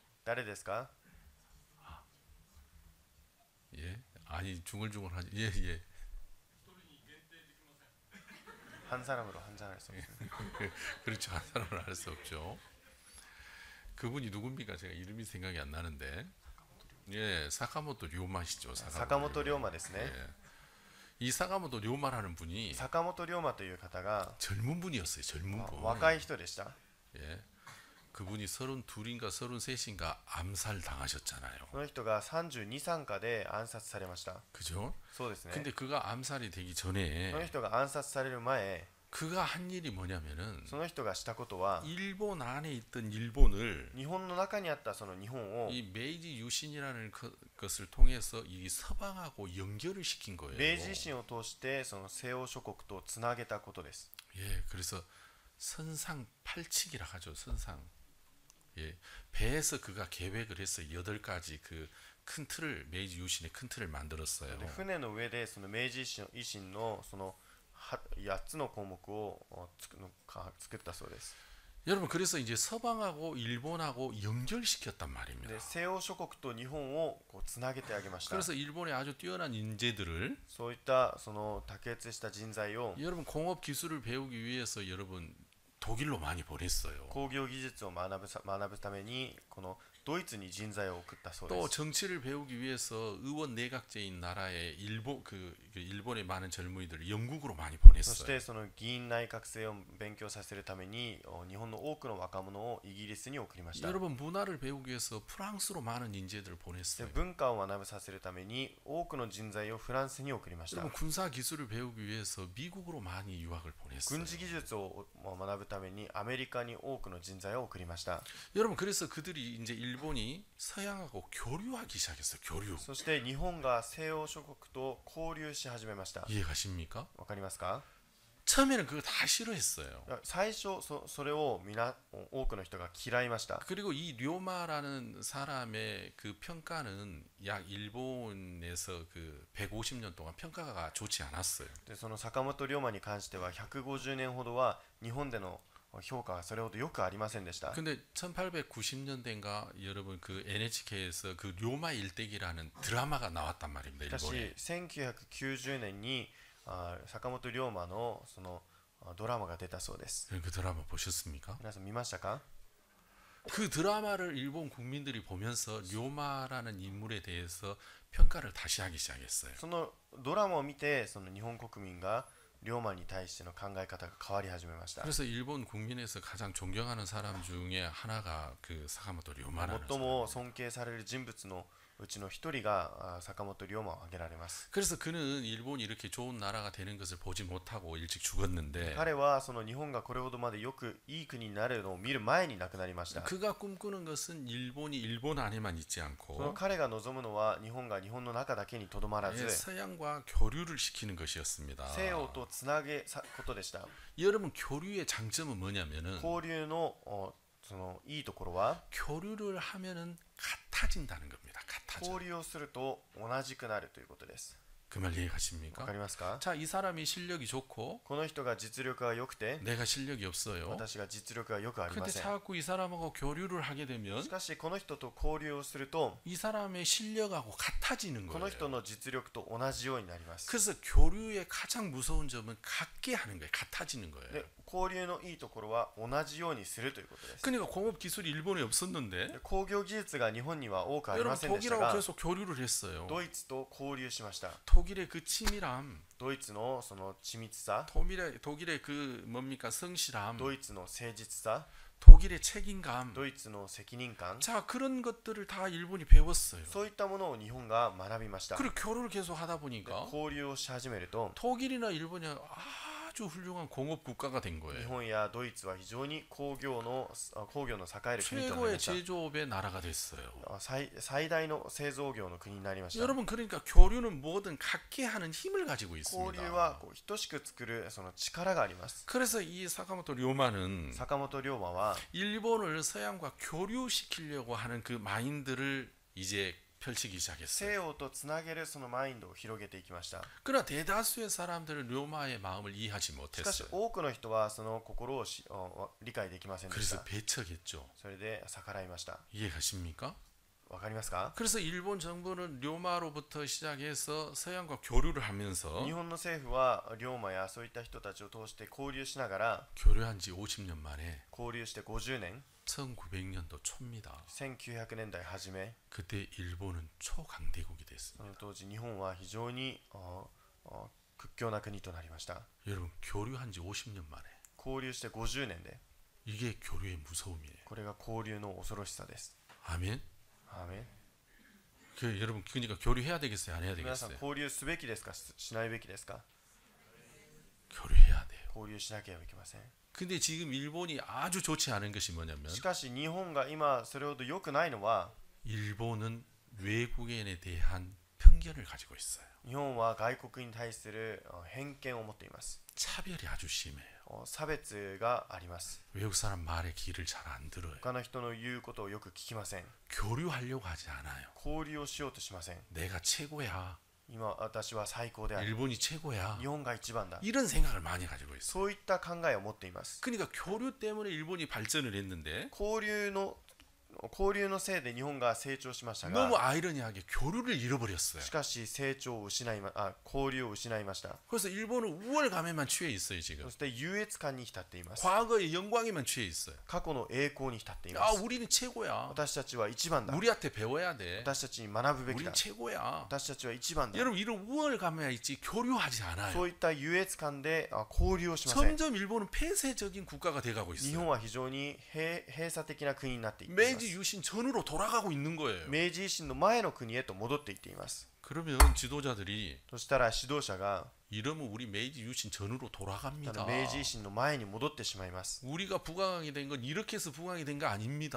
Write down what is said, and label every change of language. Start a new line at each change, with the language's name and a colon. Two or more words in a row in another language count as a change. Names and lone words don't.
Japanese: 誰ですか？
Korean: 예 아니 중얼중얼 하지 예 한 사람으로, 한 사람으로. 그렇죠 한 사람을 알 수 없죠. 그분이 누굽니까? 제가 이름이 생각이 안 나는데 예 사카모토 료마시죠.
Japanese: 坂本龍馬ですね。
Korean: 예. 이 사카모토 료마라는 분이
Japanese: 坂本龍馬という方が
Korean: 젊은 분이었어요. 젊은 분.
Japanese: 若い人でした。
Korean: 예. 그분이 32인가 33인가 암살 당하셨잖아요.
Japanese: その人が32、3かで暗殺されました。
Korean: 그죠?
Japanese: そうですね。
Korean: 근데 그가 암살이 되기 전에
Japanese: その人が暗殺される前、
Korean: 그가 한 일이 뭐냐면은
Japanese: その人がしたことは、
Korean: 일본 안에 있던 일본을
Japanese: 日本の中にあったその日本を
Korean: 이 메이지 유신이라는 것을 통해서 이 서방하고 연결을 시킨 거예요.
Japanese: 明治維新を通してその西欧諸国とつなげたことです。
Korean: 예, 그래서 선상팔칙이라 하죠. 선상. 예, 배에서 그가 계획을 해서 8가지 그 큰 틀을 메이지 유신의 큰 틀을 만들었어요.
Japanese: で船の上でその明治維新のその8つの項目を作ったそうです。
Korean: 여러분 그래서 이제 서방하고 일본하고 연결시켰단 말입니다.
Japanese: で西欧諸国と日本をこうつなげてあげました。
Korean: 그래서 일본의 아주 뛰어난 인재들을
Japanese: そういったその卓越した人材を
Korean: 여러분 공업 기술을 배우기 위해서 여러분 독일로 많이 보냈어요.
Japanese: 工業技術を学ぶためにこのドイツに人材を送ったそうで
Korean: 또
Japanese: す。
Korean: 정치를 배우기 위해서 의원 내각제인 나라에 일본의 많은 젊은이들을 영국으로 많이
Japanese: そし
Korean: 보냈어요.
Japanese: てその議員内閣制を勉強させるために日本の多くの若者をイギリスに送りました。
Korean: 여러분 문화를 배우기 위해서 프랑스로 많은 인재들을
Japanese: で
Korean: 보냈어요.
Japanese: 文化を学ぶさせるために多くの人材をフランスに送りました。
Korean: 여러분 군사 기술을 배우기 위해서 미국으로 많이 유학을 보냈어요.
Japanese: 軍事技術を学ぶためにアメリカに多くの人材を送りました。
Korean: 여러분 그래서 그들이 이제 일본이 서양하고 교류하기 시작했어요. 교류.
Japanese: そして日本が西欧諸国と交流し始めました。
Korean: 이해가십니까?
Japanese: わかりますか？
Korean: 처음에는 그거 다 싫어했어요.
Japanese: 最初それを多くの人が嫌いました。
Korean: 그리고 이 료마라는 사람의 그 평가는 약 일본에서 그 150년 동안 평가가 좋지 않았어요.
Japanese: でその坂本龍馬に関しては150年ほどは日本での評価はそれほどよくありませんでした。
Korean: 근데 1890년대인가 여러분 그 NHK에서 그 료마 일대기라는 드라마가 나왔단 말입니다.
Japanese: しかし
Korean: 일본에.
Japanese: 1990年に坂本龍馬のそのドラマが出たそうです。
Korean: 그 드라마 보셨습니까?
Japanese: 皆さん見ましたか？
Korean: 그 드라마를 일본 국민들이 보면서 료마라는 인물에 대해서 평가를 다시 하기 시작했어요.
Japanese: そのドラマを見てその日本国民が龍馬に対しての考え方が変わり始めました。
Korean: 그래서 일본 국민에서 가장 존경하는 사람 중에 하나가 그 사카모토 료마라는
Japanese: 最も尊敬される人物のうちの一人が坂本龍馬を挙げられます。
Korean: 그래서 그는 일본이 이렇게 좋은 나라가 되는 것을 보지 못하고 일찍 죽었는데
Japanese: 彼はその日本がこれほどまでよくいい国になるのを見る前に亡くなりました。
Korean: 그가 꿈꾸는 것은 일본이 일본 안에만 있지
Japanese: その
Korean: 않고
Japanese: 彼が望むのは日本が日本の中だけにとどまらず
Korean: 서양과 교류를 시키는 것이었습니다.
Japanese: 西洋とつなげさことでした。
Korean: 여러분 교류의 장점은 뭐냐면은
Japanese: 交流のそのいいところは
Korean: 교류를 하면은 같아진다는 겁니다. 같아져.
Japanese: 交流をすると同じくなるということです。
Korean: 그 말
Japanese: わ
Korean: 이해가십니까?
Japanese: かりますか？
Korean: 자, 이 사람이 실력이 좋고
Japanese: この人が実力が良くて
Korean: 내가 실력이 없어요.
Japanese: 私が実力がよくありま
Korean: 근데
Japanese: せん。
Korean: 자꾸 이 사람하고 교류를 하게 되면
Japanese: しかしこの人と交流をすると
Korean: 이 사람의 실력하고 같아지는
Japanese: こ
Korean: 거예요.
Japanese: の人の実力と同じようになります。
Korean: 그래서 교류의 가장 무서운 점은 같게 하는 거예요. 같아지는 거예요.
Japanese: で交流のいいところは同じようにするということです。
Korean: 그러니까 공업 기술이 일본에 없었는데
Japanese: で工業技術が日本には多くあり
Korean: 여러분
Japanese: ませんでした
Korean: 독일하고
Japanese: が
Korean: 계속 교류를 했어요.
Japanese: ドイツと交流しました。
Korean: 독일의 그 치밀함,
Japanese: ドイツのその緻密さ、
Korean: 독일의 그 뭡니까 성실함,
Japanese: ドイツの誠実さ、
Korean: 독일의 책임감.
Japanese: ドイツの責任感、
Korean: 자, 그런 것들을 다 일본이 배웠어요.
Japanese: そういったものを日本が学びました。
Korean: 그리고 교류를 계속 하다
Japanese: で
Korean: 보니까
Japanese: 交流をし始めると
Korean: 독일이나 일본이 아주 훌륭한 공업 국가가 된
Japanese: 日
Korean: 거예요.
Japanese: 本やドイツは非常に工業の栄える国となり
Korean: 최고의
Japanese: ました。
Korean: 제조업의 나라가 됐어요.
Japanese: 最大の製造業の国になりました。
Korean: 여러분 그러니까 교류는 뭐든 같게 하는 힘을 가지고
Japanese: 交流
Korean: 있습니다.
Japanese: はこう等しく作るその力があります。
Korean: 그래서 이 사카모토 료마는
Japanese: 坂本龍馬は
Korean: 일본을 서양과 교류시키려고 하는 그 마인드를 이제 펼치기
Japanese: 西
Korean: 시작했어요.
Japanese: 洋とつなげるそのマインドを広げていきました。
Korean: 그러나 대다수의 사람들은 료마의 마음을 이해하지
Japanese: しかし
Korean: 못했어요.
Japanese: 多くの人はその心を理解できませんでし
Korean: 그래서
Japanese: た。
Korean: 배척했죠.
Japanese: それで逆らいました。
Korean: 이해가십니까?
Japanese: わかりますか？
Korean: 그래서 일본 정부는 료마로부터 시작해서 서양과 교류를 하면서
Japanese: 日本の政府は龍馬やそういった人たちを通して交流しながら
Korean: 교류한 지 50년 만에
Japanese: 交流して50年
Korean: 1900년도 초입니다.
Japanese: 1900 年代初め
Korean: 그때 일본은 초강대국이
Japanese: そ
Korean: 됐습니다.
Japanese: の当時日本は非常に屈強な国となりました。
Korean: 여러분 교류한 지 50년 만에
Japanese: 交流して50年で
Korean: 이게 교류의 무서움이에요.
Japanese: これが交流の恐ろしさです。
Korean: 아멘.
Japanese: アーメン。
Korean: 여러분 그러니까 교류해야 되겠어요, 안 해야
Japanese: 皆さん
Korean: 되겠어요?
Japanese: 交流すべきですかしないべきですか？
Korean: 교류해야 돼요.
Japanese: 交流しなければいけません。
Korean: 근데 지금 일본이 아주 좋지 않은 것이 뭐냐면
Japanese: しかし日本が今それほど良くないのは
Korean: 일본은 외국인에 대한 편견을 가지고 있어요.
Japanese: 日本は外国に対する偏見を持っています。
Korean: 차별이 아주 심해요.
Japanese: 差別があります。
Korean: 외국 사람 말에 귀를 잘 안 들어요.
Japanese: 他の人の言うことをよく聞きません。
Korean: 교류하려고 하지 않아요.
Japanese: 交流をしようとしません。
Korean: 내가 최고야.
Japanese: 今私は最高である。
Korean: 일본이 최고야.
Japanese: 日本が一番だ。
Korean: 이런 생각을 많이 가지고 있어요.
Japanese: そういった考えを持っています。
Korean: 그러니까 교류 때문에 일본이 발전을 했는데
Japanese: 交流のせいで日本が成長しました
Korean: 너무
Japanese: が、
Korean: 아이러니하게 교류를 잃어버렸어요.
Japanese: しかし成長を失い交流を失いました。
Korean: 그래서 일본은 우월감에만 취해 있어요 지금.
Japanese: そして優越感に浸っています。
Korean: 과거의 영광에만 취해 있어요.
Japanese: 過去の栄光に浸っていま
Korean: 아
Japanese: す。
Korean: 우리는 최고야.
Japanese: 私たちは一番だ。
Korean: 우리한테 배워야 돼.
Japanese: 私たちに学ぶべき
Korean: 우린
Japanese: だ。
Korean: 최고야.
Japanese: 私たちは一番だ。
Korean: 여러분 이런 우월감에 있지 교류하지 않아요.
Japanese: そういった優越感で交流をしません。
Korean: 점점 일본은 폐쇄적인 국가가 돼가고
Japanese: 日
Korean: 있어요.
Japanese: 本は非常に閉鎖的な国になっていっています。
Korean: 메이지 유신 전으로 돌아가고 있는 거예요.
Japanese: 明治維新の前の国へと戻っていっています。
Korean: 그러면 지도자들이
Japanese: そしたら指導者が
Korean: 이러면 우리 메이지 유신 전으로 돌아갑니다.
Japanese: 明治維新の前に戻ってしまいます。
Korean: 우리가 부강하게 된 건 이렇게 해서 부강이 된 거 아닙니다.